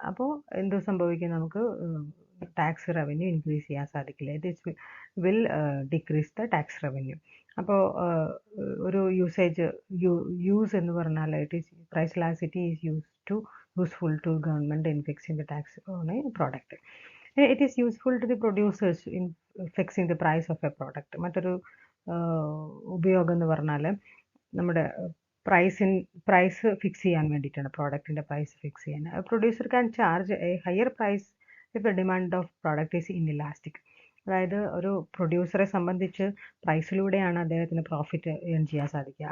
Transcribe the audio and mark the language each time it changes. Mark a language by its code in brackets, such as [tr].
[ml] അപ്പോൾ എന്ത് സംഭവിക്കും, നമുക്ക് ടാക്സ് റവന്യൂ ഇൻക്രീസ് ചെയ്യാൻ സാധിക്കില്ല. [en] It will decrease the tax revenue. [ml] അപ്പോൾ ഒരു യൂസ് എന്ന് പറഞ്ഞാൽ [en] It is price elasticity is useful to government in fixing the tax on a product. It is useful to the producers in fixing the price of a product. [ml] മറ്റൊരു ഉപയോഗം എന്ന് പറഞ്ഞാൽ നമ്മുടെ price fix ചെയ്യാൻ വേണ്ടിയിട്ടാണ്, പ്രോഡക്റ്റിൻ്റെ പ്രൈസ് ഫിക്സ് ചെയ്യാൻ. [en] Producer can charge a higher price if the demand of product is inelastic. [ml] അതായത് ഒരു പ്രൊഡ്യൂസറെ സംബന്ധിച്ച് പ്രൈസിലൂടെയാണ് അദ്ദേഹത്തിന് പ്രോഫിറ്റ് ഏൺ ചെയ്യാൻ സാധിക്കുക.